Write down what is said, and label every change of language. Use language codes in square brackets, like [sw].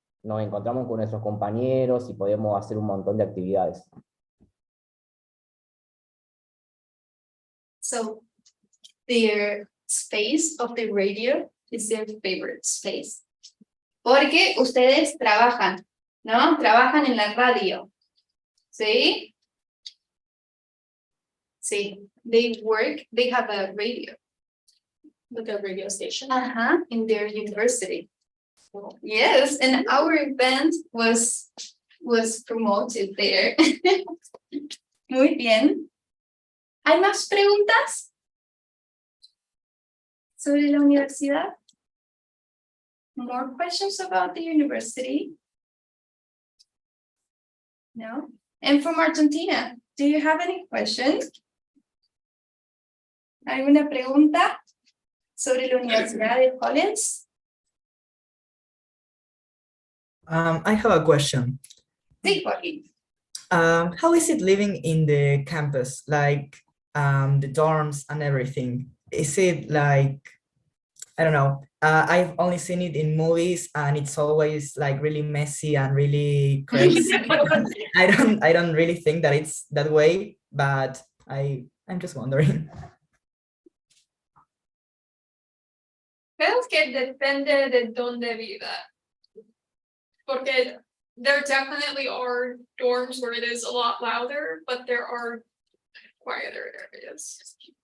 [es] Nos encontramos con nuestros compañeros y podemos hacer un montón de actividades. [en] So their space of the radio is their favorite space. [es] Porque ustedes trabajan, ¿no? Trabajan en la radio. ¿Sí? Sí. [en] They work, they have a radio. Like a radio station. In their university. Yes, and our event was promoted there. [es] Muy bien. ¿Hay más preguntas sobre la universidad? [en] More questions about the university? No? And from Argentina, do you have any questions? [es] ¿Alguna pregunta sobre la Universidad de Collins? [en] I have a question. [es] Sí, Joaquín. [en] How is it living in the campus, like the dorms and everything? Is it like, I don't know, I've only seen it in movies and it's always like really messy and really crazy. I don't really think that it's that way, but I'm just wondering. [es] Creo que depende de dónde viva. [en] Porque there definitely are dorms where it is a lot louder, but there are quieter areas.